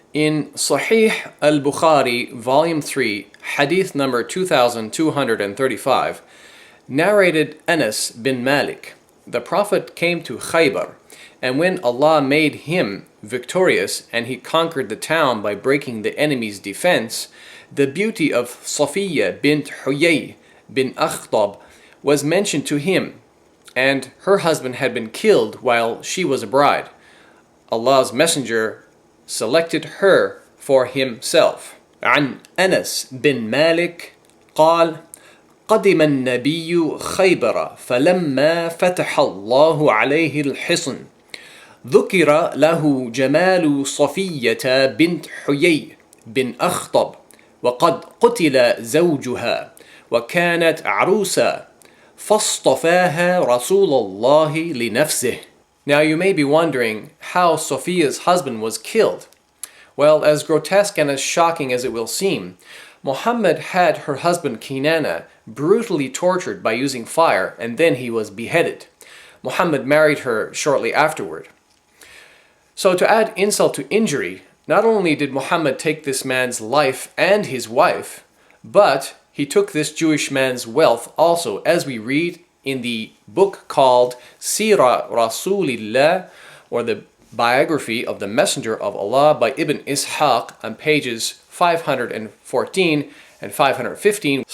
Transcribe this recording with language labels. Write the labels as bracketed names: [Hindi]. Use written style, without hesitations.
[English] In Sahih al-Bukhari, Volume 3, Hadith number 2235, narrated Anas bin Malik, the Prophet came to Khaybar, and when Allah made him victorious and he conquered the town by breaking the enemy's defense, the beauty of Safiyah bint Huyay bin Akhtab was mentioned to him, and her husband had been killed while she was a bride. Allah's Messenger selected her for himself. [Arabic] عن أنس بن مالك قال: قدم النبي خيبر فلما فتح الله عليه الحصن ذكر له جمال صفية بنت حيي بن أخطب وقد قتل زوجها وكانت عروسا فاصطفاها رسول الله لنفسه. [English] Now you may be wondering how Sophia's husband was killed. Well, as grotesque and as shocking as it will seem, Muhammad had her husband Kinana brutally tortured by using fire, and then he was beheaded. Muhammad married her shortly afterward. So to add insult to injury, not only did Muhammad take this man's life and his wife, but he took this Jewish man's wealth also, as we read in the book called Sira Rasulillah, or the biography of the Messenger of Allah by Ibn Ishaq, on pages 514 and 515.